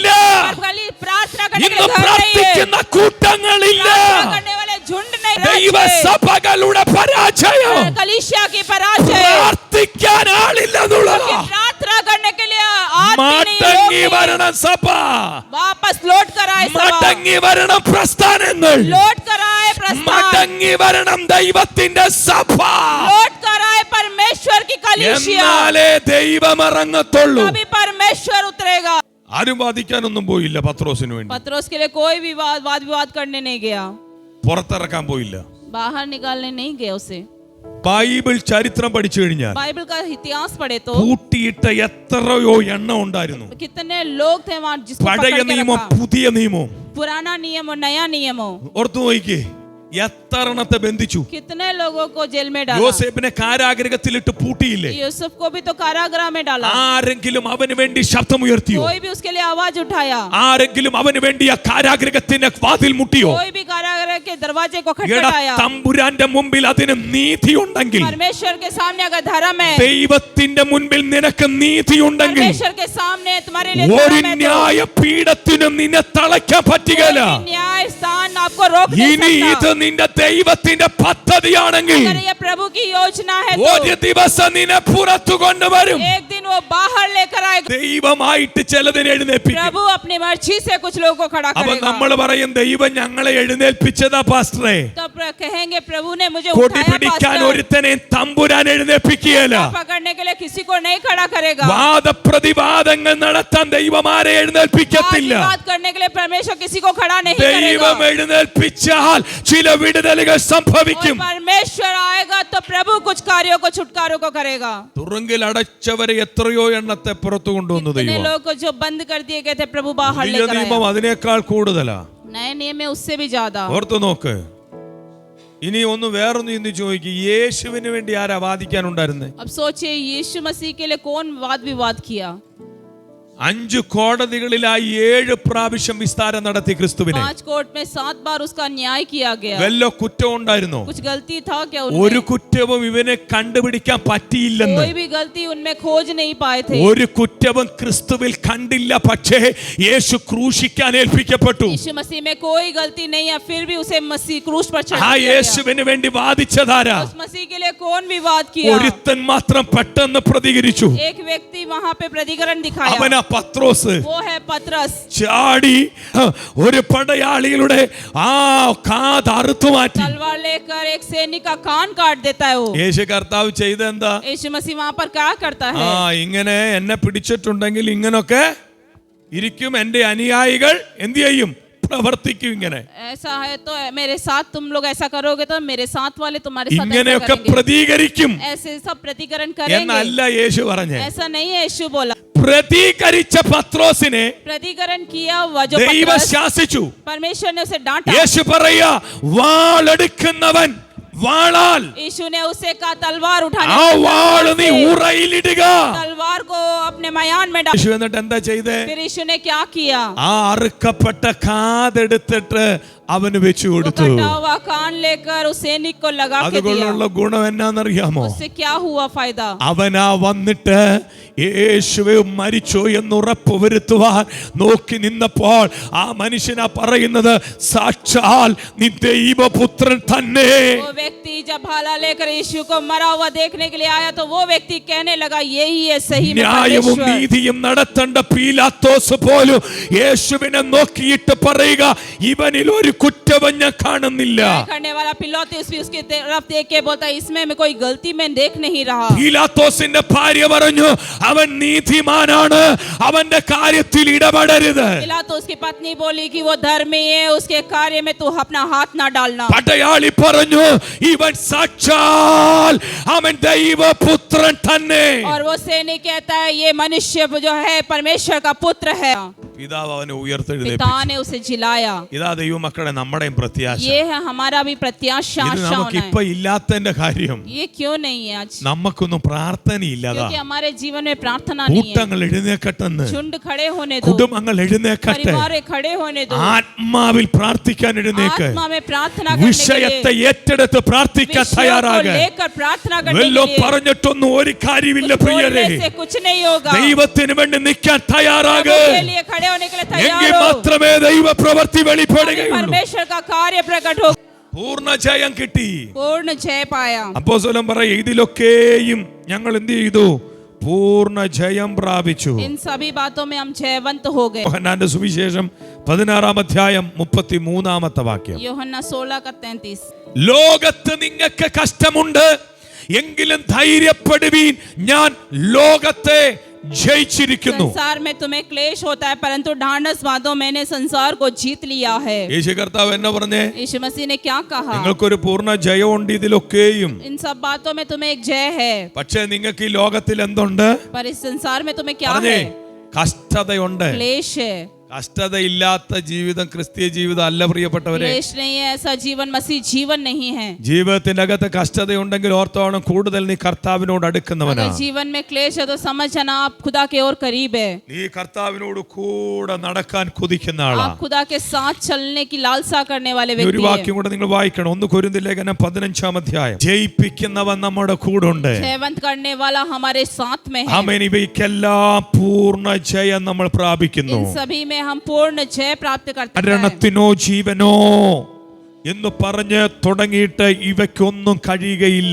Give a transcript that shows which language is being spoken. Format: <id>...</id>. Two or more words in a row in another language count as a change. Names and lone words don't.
<hi>प्रार्थना करने के</hi> <ml>ഇന്ന്</ml> <hi>लिए घर नहीं है।</hi> <ml>പ്രാർത്ഥിക്കുന്ന കൂട്ടങ്ങളില്ല.</ml> <hi>प्रार्थना करने वाले झुंड नहीं</hi> <ml>ദൈവസഭകളുടെ പരാജയം</ml> <hi>कलीसिया की पराजय।</hi> <ml>പ്രാർത്ഥിക്കാൻ ആളില്ലെന്നുള്ളതാ.</ml> <hi>प्रार्थना करने के लिए आदमी नहीं, लोग</hi> <ml>മടങ്ങി</ml> <hi>नहीं।</hi> <ml>വരണം സഭ.</ml> <hi>वापस लौट कर आए सभा।</hi> <ml>മടങ്ങി വരണം പ്രസ്ഥാനങ്ങൾ.</ml> <hi>लौट कर आए प्रस्थान।</hi> <ml>മടങ്ങി വരണം ദൈവത്തിന്റെ സഭ.</ml> <hi>लौट कर आए परमेश्वर की कलीसिया।</hi> <ml>എന്നാലേ ദൈവം ഇറങ്ങത്തുള്ളൂ.</ml> <hi>तभी परमेश्वर उतरेगा।</hi> <ml>ആരും വാദിക്കാനൊന്നും പോയില്ല പത്രോസിന് വേണ്ടി.</ml> <hi>पत्रोस के लिए कोई भी वाद विवाद करने नहीं गया,</hi> <ml>പുറത്തിറക്കാൻ പോയില്ല.</ml> <hi>बाहर निकालने नहीं गया उसे।</hi> <ml>ബൈബിൾ ചരിത്രം പഠിച്ചു കഴിഞ്ഞാൽ</ml> <hi>बाइबल का इतिहास पढ़े तो</hi> <ml>കൂട്ടിയിട്ട എത്രയോ എണ്ണം ഉണ്ടായിരുന്നു.</ml> <hi>कितने लोग थे वहाँ जिसको</hi> <ml>പഴയ</ml> <hi>पकड़ के</hi> <ml>നിയമം</ml> <hi>रखा।</hi> <ml>പുതിയ നിയമം</ml> <hi>पुराना नियम और नया नियम हो।</hi> <ml>ഓർത്തു നോക്കിക്കേ, എത്ര എണ്ണത്തെ ബന്ധിച്ചു.</ml> <hi>कितने लोगों को जेल में डाला।</hi> <ml>യോസേഫിനെ കാരാഗൃഹത്തിലിട്ട് പൂട്ടിയില്ലേ?</ml> <hi>यूसुफ को भी तो कारागृह में डाला।</hi> <ml>ആരെങ്കിലും അവന് വേണ്ടി ശബ്ദമുയർത്തിയോ?</ml> <hi>कोई भी उसके लिए आवाज उठाया?</hi> <ml>ആരെങ്കിലും അവന് വേണ്ടി ആ കാരാഗൃഹത്തിന്റെ വാതിൽ മുട്ടിയോ?</ml> <hi>कोई भी कारागृह के दरवाजे को</hi> <ml>എടാ,</ml> <hi>खटखटाया?</hi> <ml>തമ്പുരാന്റെ മുമ്പിൽ അതിന് നീതി ഉണ്ടെങ്കിൽ,</ml> <hi>परमेश्वर के सामने अगर धर्म है,</hi> <ml>ദൈവത്തിന്റെ മുൻപിൽ നിനക്ക് നീതി ഉണ്ടെങ്കിൽ,</ml> <hi>परमेश्वर के सामने तुम्हारे लिए</hi> <ml>ഒരു</ml> <hi>धर्म है तो</hi> <ml>ന്യായ പീഠത്തിനും നിന്നെ തളയ്ക്കാൻ പറ്റുകയില്ല.</ml> <hi>कोई भी न्याय स्थान आपको रोक नहीं</hi> <ml>ഇനി ഇത്</ml> <hi>सकता।</hi> <ml>നിന്റെ ദൈവത്തിന്റെ പദ്ധതിയാണെങ്കിൽ</ml> <hi>अगर ये प्रभु की योजना है</hi> <ml>ഒരു</ml> <hi>तो</hi> <ml>ദിവസം നിന്നെ പുറത്തു കൊണ്ടുവരും.</ml> <hi>एक दिन वो बाहर लेकर आएगा।</hi> <ml>ദൈവമായിട്ട് ചിലതിനെ എഴുന്നേൽപ്പിക്കും.</ml> <hi>प्रभु अपनी मर्जी से कुछ लोगों को खड़ा</hi> <ml>അപ്പൊ</ml> <hi>करेगा।</hi> <ml>നമ്മൾ പറയും ദൈവം ഞങ്ങളെ എഴുന്നേൽപ്പിച്ചതാ പാസ്റ്ററെ.</ml> <hi>तब कहेंगे प्रभु ने मुझे</hi> <ml>കൊടി</ml> <hi>उठाया</hi> <ml>പിടിക്കാൻ</ml> <hi>पास्टर।</hi> <ml>ഒരുത്തനെ തമ്പുരാൻ എഴുന്നേൽപ്പിക്കുകയില്ല.</ml> <hi>पकड़ने के लिए किसी को नहीं खड़ा करेगा।</hi> <ml>വാദപ്രതിവാദങ്ങൾ നടത്താൻ ദൈവം ആരെ എഴുന്നേൽപ്പിക്കത്തില്ല.</ml> <hi>बात करने के लिए परमेश्वर किसी को खड़ा नहीं करेगा।</hi> <ml>ദൈവം എഴുന്നേൽപ്പിച്ചാൽ ചില വിടുതലുകൾ</ml> <hi>और</hi> <ml>സംഭവിക്കും.</ml> <hi>परमेश्वर आएगा तो प्रभु कुछ कार्यों को छुटकारों को करेगा।</hi> <ml>തുറങ്കിൽ അടച്ചവരെ എത്രയോ എണ്ണത്തെ പുറത്തു കൊണ്ടുവന്നു</ml> <hi>इतने</hi> <ml>ദൈവം.</ml> <hi>लोगों को जो बंद कर दिए गए थे प्रभु बाहर</hi> <ml>പുതിയ</ml> <hi>लेकर</hi> <ml>നിയമം</ml> <hi>आया।</hi> <ml>അതിനേക്കാൾ കൂടുതലാ.</ml> <hi>नए नियम में उससे भी ज्यादा।</hi> <ml>ഓർത്തു നോക്ക്. ഇനി ഒന്ന് വേറൊന്ന് ചിന്തിച്ചു ചോദിക്കും, യേശുവിന് വേണ്ടി ആരാ വാദിക്കാനുണ്ടായിരുന്നേ?</ml> <hi>अब सोचिए यीशु मसीह के लिए कौन वाद विवाद किया?</hi> <ml>5 കോടതികളിലായി 7 പ്രാവശ്യം വിസ്താരം നടത്തി ക്രിസ്തുവിനെ.</ml> <hi>5 कोर्ट में 7 बार उसका न्याय किया गया।</hi> <ml>വല്ല കുറ്റം ഉണ്ടായിരുന്നോ?</ml> <hi>कुछ गलती था क्या</hi> <ml>ഒരു</ml> <hi>उनमें?</hi> <ml>കുറ്റവും ഇവനെ കണ്ടുപിടിക്കാൻ പറ്റിയില്ലെന്ന്. कोई भी गलती उनमें खोज नहीं पाए थे। ഒരു കുറ്റവും ക്രിസ്തുവിൽ കണ്ടില്ല. പക്ഷേ യേശു ക്രൂശിക്കാൻ ഏൽപ്പിക്കപ്പെട്ടു.</ml> <hi>यीशु मसीह में कोई गलती नहीं है, फिर भी उसे मसीह क्रूस पर</hi> <ml>ആ</ml> <hi>चढ़ा दिया गया।</hi> <ml>യേശുവിന് വേണ്ടി വാദിച്ചതാരാ?</ml> <hi>उस मसीह के लिए कौन विवाद किया?</hi> <ml>ഒരുത്തൻ മാത്രം പെട്ടെന്ന് പ്രതികരിച്ചു.</ml> <hi>एक व्यक्ति वहां पे प्रतिकरण दिखाया।</hi> <ml>അവനാ പത്രോസ്.</ml> <hi>वो है पतरस।</hi> <ml>ചാടി ഒരു പടയാളികളുടെ ആ കാത് അറുത്തു മാറ്റി.</ml> <hi>तलवार लेकर एक सैनिक का कान काट देता है वो।</hi> <ml>യേശു കർത്താവ് ചെയ്തെന്താ?</ml> <hi>यीशु मसीह वहां पर क्या करता है?</hi> <ml>ഇങ്ങനെ എന്നെ പിടിച്ചിട്ടുണ്ടെങ്കിൽ ഇങ്ങനൊക്കെ ഇരിക്കും, എന്റെ അനുയായികൾ എന്ത് ചെയ്യും? പ്രവർത്തിക്കും. ഇങ്ങനെ</ml> <hi>ऐसा है तो मेरे साथ तुम लोग ऐसा करोगे तो मेरे साथ वाले तुम्हारे साथ ऐसा</hi> <ml>ഇങ്ങനെയൊക്കെ</ml> <hi>करेंगे।</hi> <ml>പ്രതികരിക്കും</ml> <hi>ऐसे सब प्रतिकरण करेंगे।</hi> <ml>എന്നല്ല യേശു പറഞ്ഞേ.</ml> <hi>ऐसा नहीं है यीशु बोला।</hi> <ml>പ്രതികരിച്ച പത്രോസിനെ</ml> <hi>प्रतिकरण किया हुआ जो</hi> <ml>ദൈവം</ml> <hi>पतरस,</hi> <ml>ശാസിച്ചു.</ml> <hi>परमेश्वर ने उसे डांटा।</hi> <ml>യേശു പറയാ, വാളെടുക്കുന്നവൻ വാളാൽ</ml> <hi>यीशु ने उसे कहा तलवार उठाने</hi> <ml>ആ</ml> <hi>को,</hi> <ml>വാള് നീ ഉറയിലിടുക.</ml> <hi>तलवार को अपने मयान में डाल।</hi> <ml>യേശു എന്നിട്ട് എന്താ ചെയ്തേ?</ml> <hi>फिर यीशु ने क्या किया?</hi> <ml>ആ അറുക്കപ്പെട്ട കാതെടുത്തിട്ട് അവന് വെച്ചു</ml> <hi>वो</hi> <ml>കൊടുത്തു.</ml> <hi>कटा हुआ कान लेकर उस सैनिक को लगा के दिया।</hi> <ml>അതുകൊണ്ടുള്ള ഗുണം എന്നാന്നറിയാമോ?</ml> <hi>उससे क्या हुआ फायदा?</hi> <ml>അവനാ വന്നിട്ട് യേശുവെ മരിച്ചോ എന്ന് ഉറപ്പുവരുത്തുവാൻ നോക്കി നിന്നപ്പോൾ ആ മനുഷ്യനാ പറയുന്നത്, സാക്ഷാൽ നീ ദൈവപുത്രൻ തന്നെ.</ml> <hi>वो व्यक्ति जब भाला लेकर यीशु को मरा हुआ देखने के लिए आया तो वो व्यक्ति कहने लगा यही है सही में</hi> <ml>ന്യായവും</ml> <hi>परमेश्वर।</hi> <ml>നീതിയും നടത്തേണ്ട പീലാത്തോസ് പോലും യേശുവിനെ നോക്കിയിട്ട് പറയുക, ഇവനിൽ ഒരു കുറ്റവും ഞാൻ കാണുന്നില്ല.</ml> <hi>करने वाला पिलातुस भी उसकी तरफ देख के बोलता इसमें मैं कोई गलती मैं देख नहीं रहा।</hi> <ml>പീലാത്തോസിന്റെ ഭാര്യ പറഞ്ഞു, അവൻ നീതിമാനാണ്, അവന്റെ കാര്യത്തിൽ ഇടപെടരുത്.</ml> <hi>पिलातुस की पत्नी बोली कि वो धर्मी है, उसके कार्य में तू अपना हाथ ना डालना।</hi> <ml>പടയാളി പറഞ്ഞു, ഇവൻ സാക്ഷാൽ അവൻ ദൈവപുത്രൻ തന്നെ.</ml> <hi>और वो सैनिक कहता है ये मनुष्य जो है परमेश्वर का पुत्र है।</hi> <ml>പിതാവ് അവനെ</ml> <hi>पिता</hi> <ml>ഉയർത്തെഴുന്നേൽപ്പിച്ചു.</ml> <hi>ने उसे जिलाया।</hi> <ml>ഇതാ ദൈവമക്കളെ നമ്മുടെയും പ്രത്യാശ.</ml> <hi>ये है हमारा भी प्रत्याशा,</hi> <ml>ഇത്</ml> <hi>आशा</hi> <ml>നമുക്ക്</ml> <hi>होना</hi> <ml>ഇപ്പൊ</ml> <hi>है।</hi> <ml>ഇല്ലാത്തതിന്റെ കാര്യം</ml> <hi>ये क्यों नहीं है आज?</hi> <ml>നമുക്കൊന്നും പ്രാർത്ഥനയില്ലതാ.</ml> <hi>क्योंकि हमारे जीवन में प्रार्थना नहीं है।</hi> <ml>കൂട്ടങ്ങൾ എഴുന്നേക്കട്ടെന്ന്,</ml> <hi>झुंड खड़े होने दो,</hi> <ml>കുടുംബങ്ങൾ എഴുന്നേക്കട്ടെ,</ml> <hi>परिवार खड़े होने दो,</hi> <ml>ആത്മാവിൽ പ്രാർത്ഥിക്കാൻ എഴുന്നേക്ക്,</ml> <hi>आत्मा में प्रार्थना करने के</hi> <ml>വിഷയത്തെ</ml> <hi>लिए,</hi> <ml>ഏറ്റെടുത്ത് പ്രാർത്ഥിക്കാൻ</ml> <hi>विषयों को</hi> <ml>തയ്യാറാക.</ml> <hi>लेकर प्रार्थना करने</hi> <ml>വല്ലോ</ml> <hi>के लिए।</hi> <ml>പറഞ്ഞിട്ടൊന്നും ഒരു കാര്യമില്ല</ml> <hi>कुछ</hi> <ml>പ്രിയരെ.</ml> <hi>बोलने से कुछ नहीं होगा।</hi> <ml>ദൈവത്തിന് വേണ്ടി നിൽക്കാൻ തയ്യാറാക.</ml> <hi>प्रभु के लिए खड़े होने के लिए</hi> <ml>എങ്കിൽ</ml> <hi>तैयार हो।</hi> <ml>മാത്രമേ ദൈവ പ്രവൃത്തി</ml> <hi>तभी</hi> <ml>വെളിപ്പെടുകയുള്ളൂ.</ml> <hi>परमेश्वर का कार्य प्रकट हो।</hi> <ml>പൂർണ്ണ ജയം കിട്ടി.</ml> <hi>पूर्ण जय पाया।</hi> <ml>അപ്പോസ്തലൻ പറയും, ഇതിലൊക്കെയും ഞങ്ങൾ എന്ത് ചെയ്തു? പൂർണ്ണ ജയം പ്രാപിച്ചു.</ml> <hi>इन सभी बातों में हम जयवंत हो गए।</hi> <ml>യോഹന്നാന്റെ സുവിശേഷം 16-ാം അധ്യായം 33-ാമത്തെ വാക്യം. യോഹന്നാൻ 16:33 ലോകത്ത് നിങ്ങൾക്ക് കഷ്ടമുണ്ട്, എങ്കിലും ധൈര്യപ്പെടുവീൻ, ഞാൻ ലോകത്തെ ജയിച്ചിരിക്കുന്നു.</ml> <hi>संसार में तुम्हें क्लेश होता है, परंतु ढांढस बांधो, मैंने संसार को जीत लिया है।</hi> <ml>യേശു കർത്താവ് എന്നെ പറഞ്ഞേ,</ml> <hi>यीशु मसीह ने क्या कहा?</hi> <ml>നിങ്ങൾക്കൊരു പൂർണ്ണ ജയമുണ്ട് ഇതിലൊക്കെയും.</ml> <hi>इन सब बातों में तुम्हें एक जय है,</hi> <ml>പക്ഷേ നിങ്ങൾക്ക് ഈ ലോകത്തിൽ എന്തുണ്ട്?</ml> <hi>पर इस संसार में तुम्हें क्या</hi> <ml>പറഞ്ഞേ,</ml> <hi>है?</hi> <ml>കഷ്ടതയുണ്ട്.</ml> <hi>क्लेश है।</hi> <ml>കഷ്ടതയില്ലാത്ത ജീവിതം ക്രിസ്തീയ ജീവിതം അല്ല പ്രിയപ്പെട്ടവരെ.</ml> <hi>क्लेश नहीं है, ऐसा जीवन मसीह जीवन नहीं है।</hi> <ml>ജീവിതത്തിന്റെ അകത്ത് കഷ്ടതയുണ്ടെങ്കിൽ ഓർത്തോണം, കൂടുതൽ നീ കർത്താവിനോട് അടുക്കുന്നവനാ.</ml> <hi>अगर जीवन में क्लेश है तो समझ जाना आप खुदा के और करीब है।</hi> <ml>നീ കർത്താവിനോട് കൂടെ നടക്കാൻ കൊതിക്കുന്ന ആളാ.</ml> <hi>आप खुदा के साथ चलने की लालसा करने वाले</hi> <ml>ഒരു</ml> <hi>व्यक्ति</hi> <ml>വാക്യം</ml> <hi>हैं।</hi> <ml>കൂടെ നിങ്ങൾ വായിക്കണം. 1 കൊരിന്ത്യർ ലേഖനം 15-ാം അധ്യായം. ജയിപ്പിക്കുന്നവൻ നമ്മുടെ കൂടെ ഉണ്ട്.</ml> <hi>जयवंत करने वाला हमारे साथ में है।</hi> <ml>ആമേൻ. ഇവയ്ക്കെല്ലാം പൂർണ്ണ ജയം നമ്മൾ പ്രാപിക്കുന്നു.</ml> <hi>इन सभी में हम पूर्ण जय प्राप्त करते हैं।</hi> <ml>മരണത്തിനോ ജീവനോ എന്ന് പറഞ്ഞ് തുടങ്ങിയിട്ട് ഇവയ്ക്കൊന്നും കഴിയുകയില്ല.</ml>